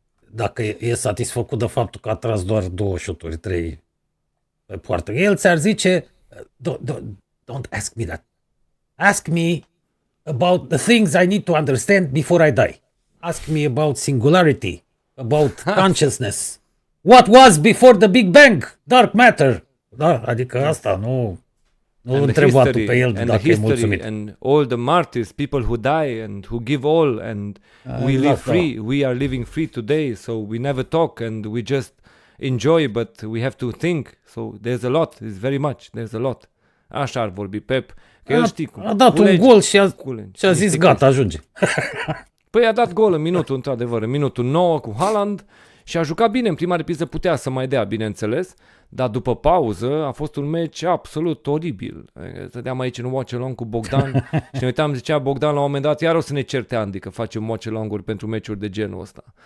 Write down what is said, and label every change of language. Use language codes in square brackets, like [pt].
[ro] Dacă e satisfăcut de faptul că a tras doar 2 șuturi, 3 pe poartă, el ți-ar zice, [en] don't ask me that. Ask me about the things I need to understand before I die. Ask me about singularity, about consciousness. What was before the Big Bang? Dark matter. [ro] Da, adică asta nu întreba tu pe el dacă e mulțumit. [en] And all the martyrs, people who die and who give all, and we live free. We are living free today, so we never talk and we just enjoy, but we have to think. So there's a lot, there's very much, there's a lot. [ro] Așa ar vorbi Pep. Că el știi cum. A dat un gol și a zis gata, ajunge. Păi a dat gol în minutul, într-adevăr, în minutul 9 cu Haaland. Și a jucat bine, în prima repriză putea să mai dea, bineînțeles, dar după pauză a fost un meci absolut oribil. Stăteam aici în watch-along cu Bogdan și ne uitam, zicea Bogdan la un moment dat, iar o să ne certe Andy că facem watch-along-uri pentru meciuri de genul ăsta.